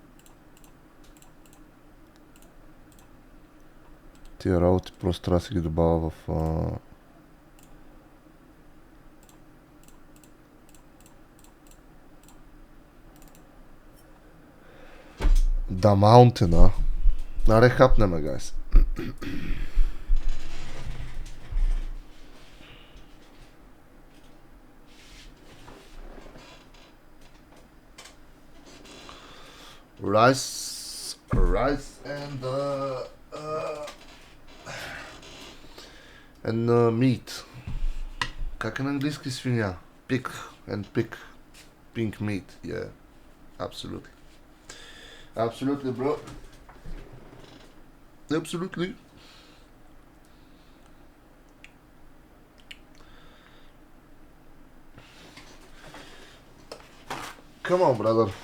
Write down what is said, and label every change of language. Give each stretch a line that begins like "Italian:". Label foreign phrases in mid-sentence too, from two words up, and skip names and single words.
Bulgarian: Тия работи просто трябва да си ги добавя в... Да, маунтена. Аре, хапнеме, гайс.
English: Rice and meat.
Bulgarian: Как е на английски свиня?
English: Pig and pig. Pink meat, yeah. Absolutely. Absolutely, bro. Absolutely. Come on, brother.